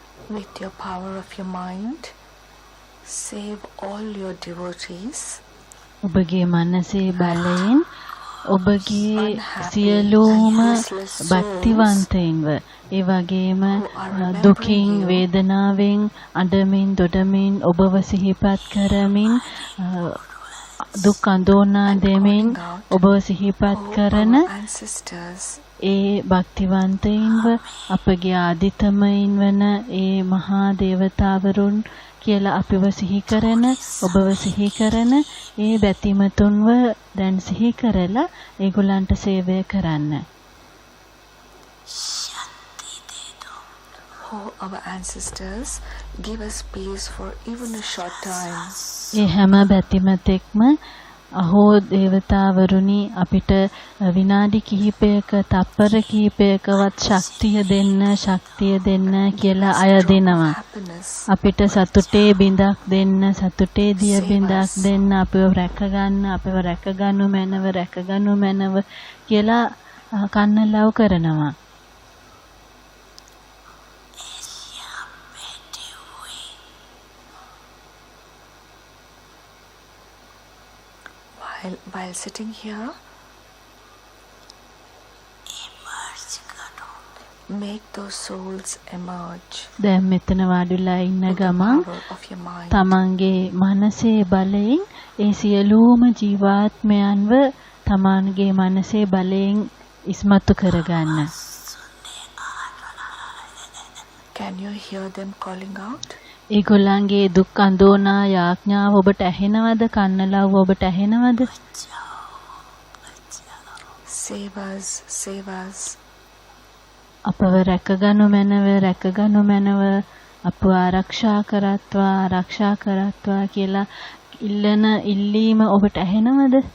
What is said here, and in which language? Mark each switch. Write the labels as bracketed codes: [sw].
[en] With your power of your mind, save all your devotees. [si] ඔබගේ මනසේ බලයෙන් ඔබගේ සියලුම භක්තිවන්තයින්ව ඒ වගේම දුකින් වේදනාවෙන් අඬමින් දොඩමින් ඔබව සිහිපත් කරමින් දුක් අඳෝනා දෙමින් ඔබව සිහිපත් කරන ඒ භක්තිවන්තයින්ව අපගේ ආදිතමයින් වන ඒ මහා දේවතාවරුන් කියලා අපිව සිහි කරන ඔබව සිහි කරන ඒ බැතිමතුන්ව දැන් සිහි කරලා ඒගොල්ලන්ට සේවය කරන්න. [en] Oh, our ancestors, give us peace for even a short time. [si] ඒ හැම බැතිමතෙක්ම අහෝ දේවතාවරුනි අපිට විනාඩි කිහිපයක තප්පර කිහිපයකවත් ශක්තිය දෙන්න කියලා අය දෙනවා. අපිට සතුටේ බිඳක් දෙන්න සතුටේ දිය බිඳක් දෙන්න අපිව රැකගන්නු මැනව කියලා කන්නලව් කරනවා. [en] While sitting here, make those souls emerge. [si] දැන් මෙතන වාඩිලා ඉන්න ගමන් තමන්ගේ මනසේ බලයෙන් ඒ සියලුම ජීවාත්මයන්ව තමන්ගේ මනසේ බලයෙන් ඉස්මතු කරගන්න. [en] Can you hear them calling out? [si] ඒගොල්ලන්ගේ දුක් අඳෝනා යාඥාව ඔබට ඇහෙනවද? කන්නලව් ඔබට ඇහෙනවද? [en] Save us. [si] අපව රැකගනු මැනව අපව ආරක්ෂා කරත්වා කියලා ඉල්ලන ඉල්ලීම ඔබට ඇහෙනවද?